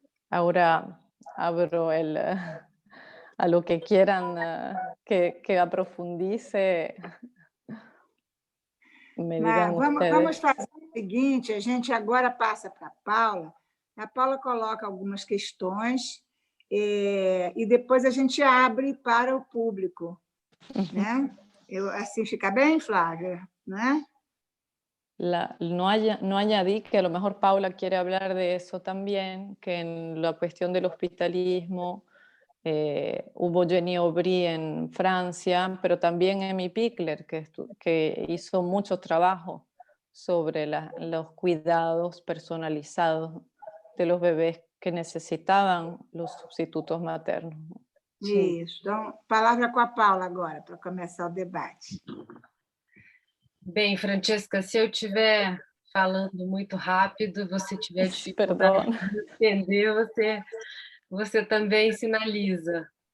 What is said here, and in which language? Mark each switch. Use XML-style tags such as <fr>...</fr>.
<es>Ahora abro a lo que quieran que aprofundize.</es> <pt>Me digam vamos fazer o seguinte, a gente agora passa para a Paula coloca algumas questões e depois a gente abre para o público, né? Assim fica bem, Flávia, né?</pt> <es>No añadí que a lo mejor Paula quiere hablar de eso también, que en la cuestión del hospitalismo hubo Jenny Aubry en Francia, pero también Amy Pickler, que hizo mucho trabajo sobre los cuidados personalizados de los bebés que necesitaban los sustitutos maternos.</es> <pt>Isso. Então, palavra com a Paula agora, para começar o debate. Bem, Francesca, se eu estiver falando muito rápido, você tiver dificuldade de entender, você também sinaliza.</pt>